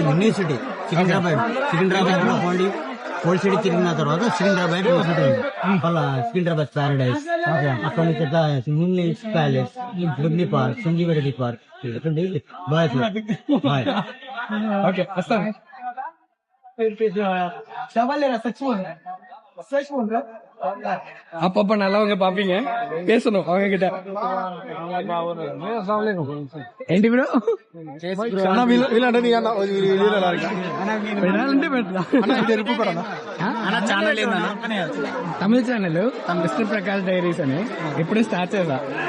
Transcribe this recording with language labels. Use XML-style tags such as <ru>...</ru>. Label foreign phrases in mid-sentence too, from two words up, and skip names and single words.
<en>new city</en> <te>సికింద్రాబాద్ లో పోండి.</te> <en>old city</en> <te>తిరిగిన తర్వాత సికింద్రాబాద్ మళ్ళా సికింద్రాబాద్ ప్యారడైజ్. అక్కడ నుంచి ఇంగ్లీష్ ప్యాలెస్, లుగ్ని పార్క్, సంజీవరెడ్డి పార్క్.</te> <en>bye bye.</en> <te>ఓకే, వస్తాను.</te> <ta>அப்பப்ப நல்லவங்க பாப்பீங்க, பேசணும் அவங்க கிட்ட.</ta> <te>ఏంటి బ్రో తమిళ ఛానల్ మిస్టర్ ప్రకాష్ డైరీస్ అని ఇప్పుడే స్టార్ట్ చేసా.</te>